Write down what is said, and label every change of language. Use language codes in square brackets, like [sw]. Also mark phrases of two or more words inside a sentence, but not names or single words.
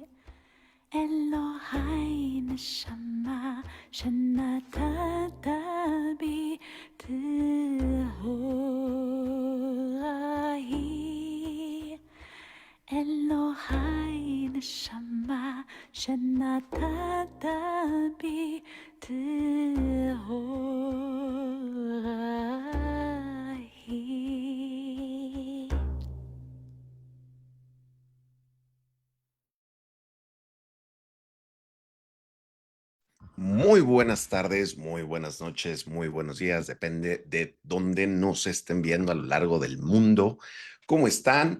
[he] אלוהי נשמה שנתת בי טהוראי. אלוהי נשמה שנתת בי טהוראי. [es] Muy buenas tardes, muy buenas noches, muy buenos días, depende de dónde nos estén viendo a lo largo del mundo. ¿Cómo están?